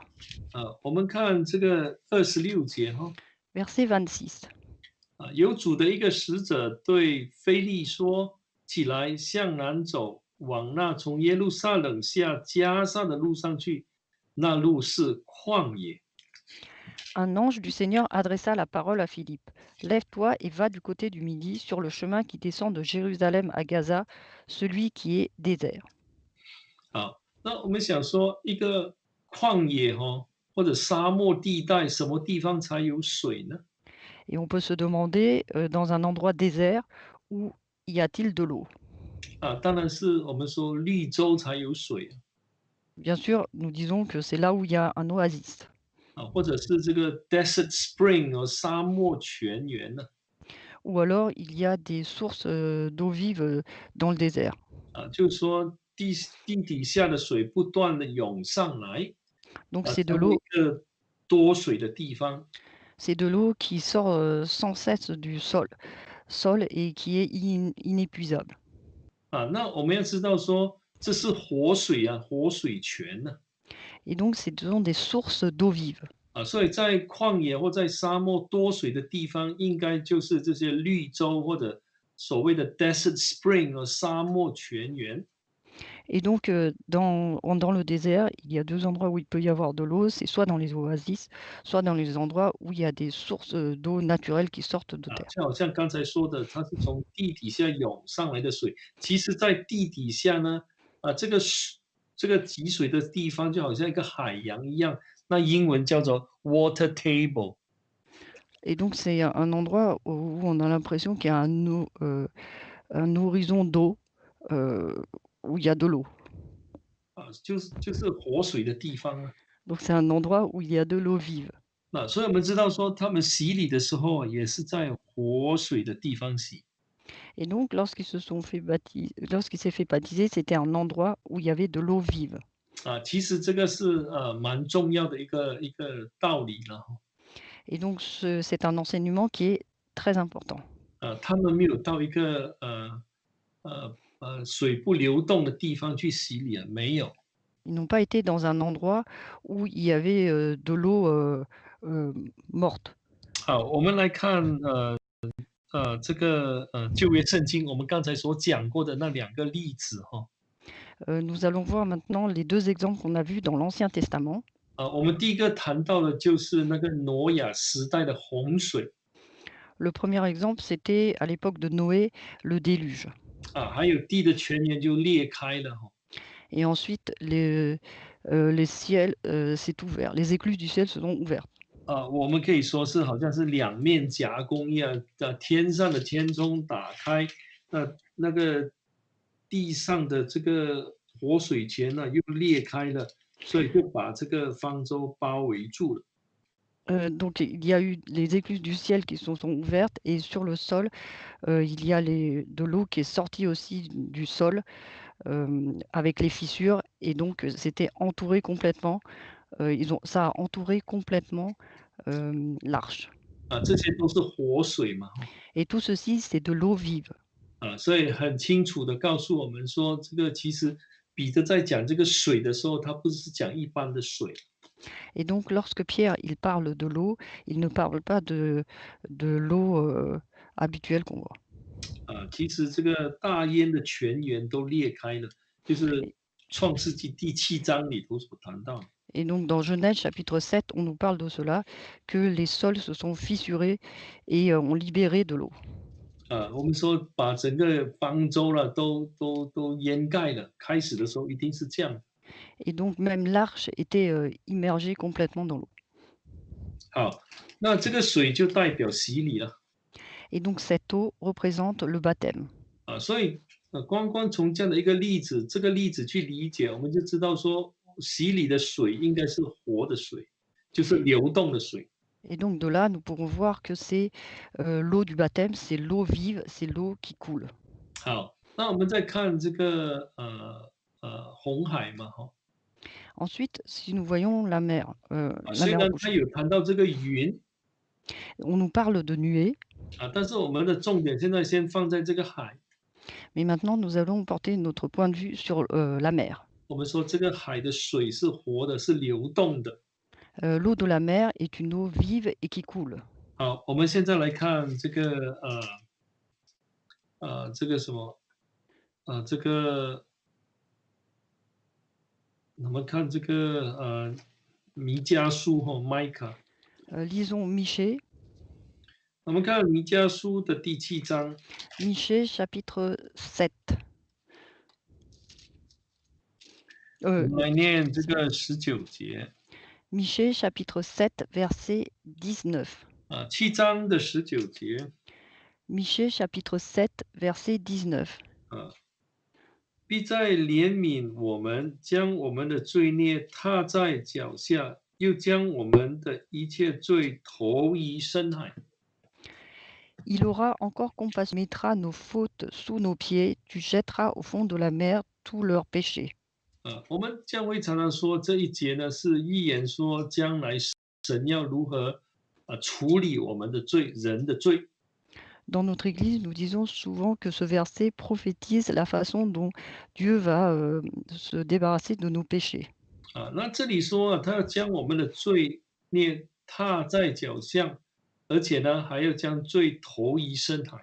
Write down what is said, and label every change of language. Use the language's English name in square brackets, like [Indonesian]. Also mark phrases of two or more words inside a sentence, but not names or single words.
[Chinese] 我们看这个26节 [French] Verset 26. [Chinese] 有主的一个使者对腓利说：“起来，向南走，往那从耶路撒冷下加萨的路上去，那路是旷野。” [French] Un ange du Seigneur adressa la parole à Philippe. Lève-toi et va du côté du midi sur le chemin qui descend de Jérusalem à Gaza, celui qui est désert. [Chinese] 好，那我们想说，一个旷野或者沙漠地带，什么地方才有水呢？ [French] Et on peut se demander, dans un endroit désert, où y a-t-il de l'eau? [Chinese] 当然是我们说绿洲才有水 [French] Bien sûr, nous disons que c'est là où il y a un oasis. [Chinese] 或者是这个 [English] desert spring [Chinese] 沙漠泉源呢？ [French] Ou alors il y a des sources, d'eau vive, dans le désert. [Chinese] 就是说地底下的水不断的涌上来， Donc 成为一个多水的地方。 [French] c'est de l'eau qui sort, sans cesse du sol et qui est inépuisable. [Chinese] 那我们要知道说这是活水活水泉呢。 [French] Et donc ce sont des sources d'eau vive. [Chinese] 所以在旷野或在沙漠多水的地方，应该就是这些绿洲或者所谓的 [English] desert spring [Chinese] 沙漠泉源。 [French] Et donc, dans le désert, il y a 2 endroits où il peut y avoir de l'eau, c'est soit dans les oasis, soit dans les endroits où il y a des sources, d'eau naturelles qui sortent de terre. [Chinese] 就好像刚才说的，它是从地底下涌上来的水。其实，在地底下呢，这个集水的地方就好像一个海洋一样，那英文叫做 [English] water table。 [French] Et donc c'est un endroit où on a l'impression qu'il y a un horizon d'eau, où il y a de l'eau. [Chinese] 就是活水的地方啊。 [French] Donc c'est un endroit où il y a de l'eau vive. [Chinese] 所以我们知道说，他们洗礼的时候也是在活水的地方洗。 [French] Et donc lorsqu'il s'est fait baptiser, c'était un endroit où il y avait de l'eau vive. [Chinese] 其实这个是蛮重要的一个道理了。 [French] Et donc c'est un enseignement qui est très important. [Chinese] 他们没有到一个水不流动的地方去洗礼没有。 [French] Ils n'ont pas été dans un endroit où il y avait, de l'eau, morte. [Chinese] 好，我们来看这个旧约圣经，我们刚才所讲过的那2个例子 [French] Nous allons voir maintenant les 2 exemples qu'on a vus dans l'Ancien Testament. [Chinese] 我们第一个谈到的就是那个挪亚时代的洪水。 [French] Le premier exemple, c'était à l'époque de Noé, le déluge. [Chinese] 还有地的泉源就裂开了 [French] Et ensuite les ciels, s'est ouvert, les écluses du ciel se sont ouvertes. [Chinese] 我们可以说是好像是两面夹攻一样，天上的天窗打开，那个地上的这个活水泉呢又裂开了，所以就把这个方舟包围住了。 [French] Donc il y a eu les écluses du ciel qui se sont ouvertes et sur le sol, il y a de l'eau qui est sortie aussi du sol, avec les fissures et donc c'était entouré complètement, ça a entouré complètement, l'arche. [Chinese] 这些都是活水嘛。 [French] Et tout ceci, c'est de l'eau vive. [Chinese] 所以很清楚的告诉我们说，这个其实彼得在讲这个水的时候，他不是讲一般的水。 [French] Et donc lorsque Pierre, il parle de l'eau, il ne parle pas de l'eau, habituelle qu'on voit. [Chinese] 其实这个大渊的泉源都裂开了，就是创世纪第7章里头所谈到的。 [French] Et donc dans Genèse chapitre 7, on nous parle de cela, que les sols se sont fissurés et ont libéré de l'eau. [Chinese] 我们说把整个方舟了都淹盖了，开始的时候一定是这样。 [French] Et donc même l'arche était, immergée complètement dans l'eau. [Chinese] 好，那这个水就代表洗礼了。 [French] Et donc cette eau représente le baptême. [Chinese] 所以光从这样的一个例子，这个例子去理解，我们就知道说， 洗礼的水应该是活的水，就是流动的水。 [French] Et donc de là, nous pourrons voir que c'est l'eau du baptême, c'est l'eau vive, c'est l'eau qui coule. [Chinese] 好，那我们再看这个红海嘛，哈 [French] Ensuite, si nous voyons la [Chinese] 虽 mer 然他 rouge, 有谈到这个云 [French] on nous parle de nuée, [Chinese] 但是我们的重点现在先放在这个海。 [French] mais maintenant nous allons porter notre point de vue sur la mer. [Chinese] 我们说这个海的水是活的，是流动的。 [French] L'eau de la mer est une eau vive et qui coule. [Chinese] 好，我们现在来看这个这个什么这个我们看这个弥迦书哈 ，Micah， [French] Lisons Michée, [Chinese] 我们看弥迦书的第7章， [French] Michée chapitre 7. [Chinese] 我们来念这个19节 [French] Michée chapitre 7, verset 19. [Chinese] 7 章的19节 [French] Michée chapitre 7, verset 19. [Chinese] 必在怜悯我们，将我们的罪孽踏在脚下，又将我们的一切罪投于深海。 [French] Il aura encore compassion, mettra nos fautes sous nos pieds, tu jetteras au fond de la mer tous leurs péchés. [Chinese] 我们将会常常说这一节呢是预言说将来神要如何处理我们的罪，人的罪。 [French] Dans notre Église, nous disons souvent que ce verset prophétise la façon dont Dieu va se débarrasser de nos péchés. [Chinese] 那这里说他要将我们的罪孽踏在脚下，而且呢还要将罪投于深海。